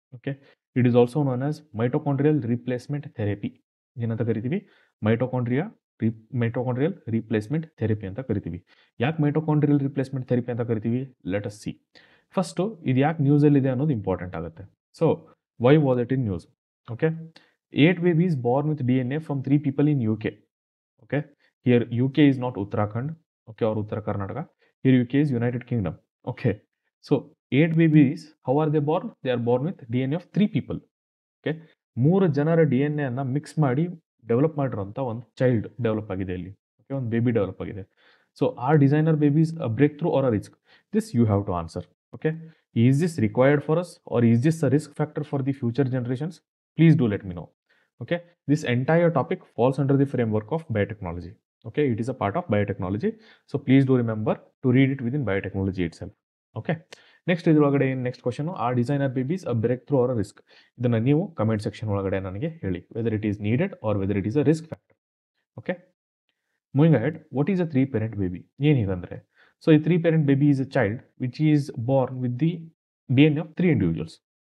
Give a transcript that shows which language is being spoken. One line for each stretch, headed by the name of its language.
English: Okay, it is also known as mitochondrial replacement therapy.
Kannada: ಏನಂತ ಕರಿತೀವಿ? Mitochondrial replacement therapy ಅಂತ ಕರಿತೀವಿ. ಯಾಕೆ ಮೈಟೋಕಾಂಡ್ರಿಯಲ್ ರೀಪ್ಲೇಸ್ಮೆಂಟ್ ಥೆರಪಿ ಅಂತ ಕರಿತೀವಿ?
English: Let us see.
Kannada: ಫಸ್ಟು ಇದು ಯಾಕೆ ನ್ಯೂಸಲ್ಲಿದೆ ಅನ್ನೋದು ಇಂಪಾರ್ಟೆಂಟ್ ಆಗುತ್ತೆ.
English: So why was it in news? Okay, 8 babies born with DNA from 3 people in UK. Okay, here UK is not Uttarakhand, okay, or Uttara Karnataka. Here UK is United Kingdom. Okay, so 8 babies, how are they born? They are born with DNA of 3 people.
Kannada: Okay, 3 ಜನರ DNA ಅನ್ನ mix ಮಾಡಿ develop ಮಾಡಿರೋಂಥ ಒಂದು child develop ಆಗಿದೆ ಇಲ್ಲಿ.
English: okay,
Kannada: ಒಂದು baby develop ಆಗಿದೆ.
English: So are designer babies a breakthrough or a risk? This you have to answer. Okay, is this required for us or is this a risk factor for the future generations? Please do let me know. Okay, this entire topic falls under the framework of biotechnology. Okay, it is a part of biotechnology, so please do remember to read it within biotechnology itself. Okay, next
Kannada: ಇದ್ರೊಳಗಡೆ
English: Next question, are designer babies a breakthrough or a risk?
Kannada: ಇದನ್ನ ನೀವು comment section ಒಳಗಡೆ ನನಗೆ ಹೇಳಿ,
English: Whether it is needed or whether it is a risk factor. Okay, moving ahead, what is a 3 parent baby?
Kannada: ಏನಿದಂದ್ರೆ,
English: So ಈ 3 parent baby is a child which is born with the DNA of 3 individuals.